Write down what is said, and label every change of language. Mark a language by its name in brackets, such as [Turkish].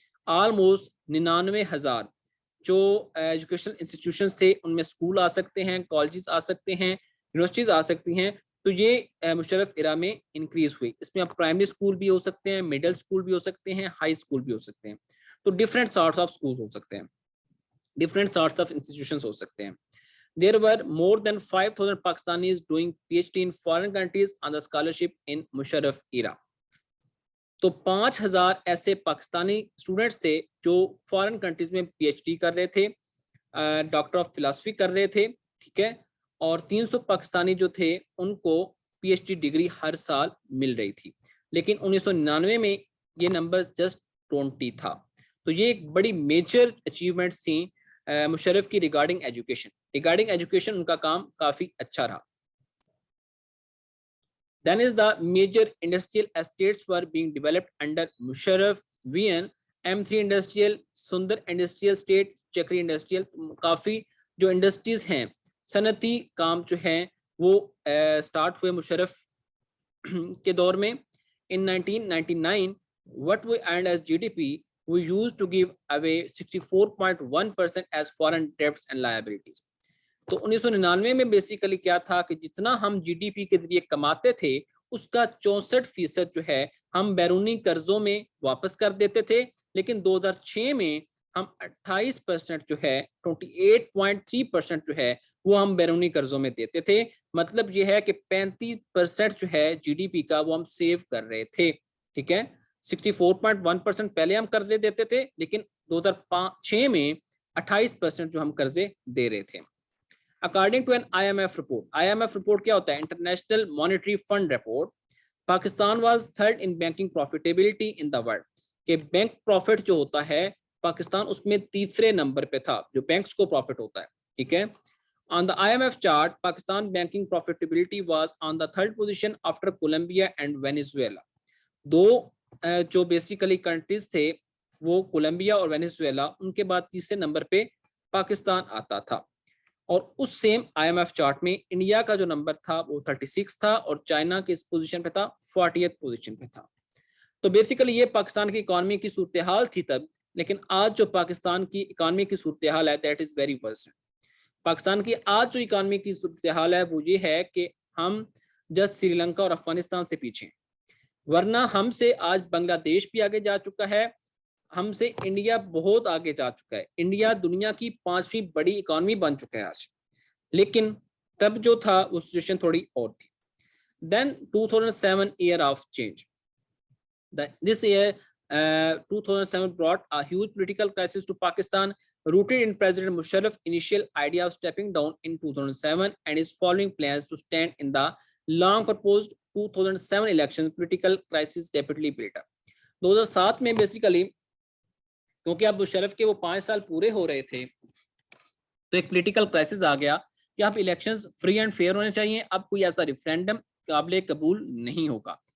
[Urdu] Almost 99,000 جو education institutions تھے ان میں اسکول آ سکتے ہیں, کالجز آ سکتے ہیں, یونیورسٹیز آ سکتی ہیں. تو یہ مشرف ایرا میں انکریز ہوئی. اس میں اب پرائمری اسکول بھی ہو سکتے ہیں, مڈل اسکول بھی ہو سکتے ہیں, ہائی اسکول بھی ہو سکتے ہیں. تو [English] different sorts of school [Urdu] ہو سکتے ہیں, [English] different sorts of institutions [Urdu] ہو سکتے ہیں. [English] There were more than 5,000 Pakistanis doing PhD in foreign countries on the scholarship in Musharraf era. [Urdu] تو 5,000 ایسے پاکستانی اسٹوڈنٹس تھے جو فارن کنٹریز میں پی ایچ ڈی کر رہے تھے, ڈاکٹر آف فلاسفی کر رہے تھے. ٹھیک ہے, اور 300 پاکستانی جو تھے ان کو پی ایچ ڈی ڈگری ہر سال مل رہی تھی. لیکن 1999 میں یہ نمبر جسٹ 20 تھا. تو یہ ایک بڑی میجر اچیومنٹس تھیں مشرف کی ریگارڈنگ ایجوکیشن ان کا کام کافی اچھا رہا. [English] Then is the major industrial estates were being developed under Musharraf VN, M3 Industrial, Sundar Industrial State, Chakri Industrial. [Urdu] کافی جو انڈسٹریز ہیں, صنعتی کام جو ہیں وہ سٹارٹ ہوئے مشرف کے دور میں. [English] In 1999 what we earned as GDP we used to give away 64.1% as foreign debts and liabilities. [Urdu] تو 1999 میں بیسیکلی کیا تھا کہ جتنا ہم جی ڈی پی کے ذریعے کماتے تھے اس کا 64% جو ہے ہم بیرونی قرضوں میں واپس کر دیتے تھے. لیکن 2006 میں ہم 28% جو ہے 28.3% جو ہے وہ ہم بیرونی قرضوں میں دیتے تھے. مطلب یہ ہے کہ 35% جو ہے جی ڈی پی کا وہ ہم سیو کر رہے تھے. ٹھیک ہے, 64.1% پہلے ہم قرضے دیتے تھے, لیکن 2006 میں 28% جو ہم قرضے دے رہے تھے. [English] According to an IMF report, IMF report [Urdu] کیا ہوتا ہے؟ [English] International Monetary Fund report. Pakistan was third in banking profitability in the world. [Urdu] کہ بینک پروفٹ جو ہوتا ہے پاکستان اس میں تیسرے نمبر پہ تھا جو بینکس کو پروفٹ ہوتا ہے. ٹھیک ہے, [English] on the IMF chart Pakistan banking profitability was on the third position after Colombia and Venezuela. [Urdu] دو جو بیسیکلی کنٹریز تھے وہ کولمبیا اور وینیزویلا, ان کے بعد تیسرے نمبر پہ پاکستان آتا تھا. اور اس same I am F chart میں انڈیا کا جو نمبر تھا وہ 36 تھا اور چائنا کی اس پوزیشن پہ تھا 40th پوزیشن پہ تھا. تو بیسیکلی یہ پاکستان کی اکانومی کی صورتحال تھی تب, لیکن آج جو پاکستان کی اکانومی کی صورتحال ہے [English] That is very worst. [Urdu] Pakistan کی آج جو اکانومی کی صورتحال ہے وہ یہ ہے کہ ہم جسٹ سری لنکا اور افغانستان سے پیچھے, ورنہ ہم سے آج بنگلہ دیش بھی آگے جا چکا ہے, ہم سے انڈیا بہت آگے جا چکا ہے. انڈیا دنیا کی 5ویں بڑی اکانومی بن چکا ہے آج, لیکن تب جو تھا وہ سچویشن تھوڑی اور تھی. [English] Then 2007 year of change. This year 2007 brought a huge political crisis to Pakistan, rooted in President Musharraf's initial idea of stepping down in 2007 and his following plans to stand in the long proposed 2007 elections. Political crisis rapidly built up. [Urdu] 2007 میں basically کیونکہ اب مشرف کے وہ 5 سال پورے ہو رہے تھے تو ایک پولیٹیکل کرائسس آ گیا کہ اب الیکشنز [English] free and fair [Urdu] ہونے چاہیے, اب کوئی ایسا ریفرینڈم قابل قبول نہیں ہوگا.